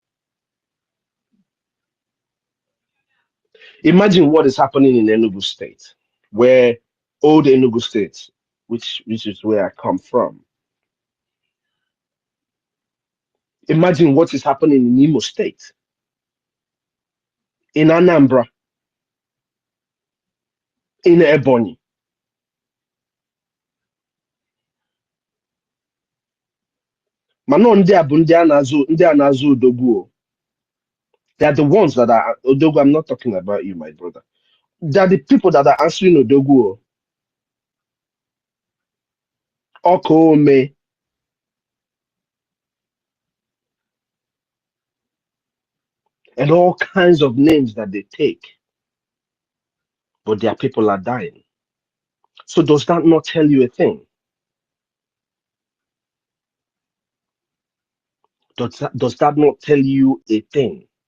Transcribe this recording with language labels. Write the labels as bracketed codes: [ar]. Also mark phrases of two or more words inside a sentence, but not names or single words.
[en] Imagine what is happening in Enugu State, where old Enugu State, which is where I come from. Imagine what is happening in Imo State, in Anambra, in Ebonyi. [ig] Mano ndị a bụ ndị a na-azụ odogwu o. [en] They are the ones that are odogwu. I'm not talking about you, my brother. They are the people that are answering odogwu o. Okome, and all kinds of names that they take, but their people are dying. So does that not tell you a thing? Does that not tell you a thing?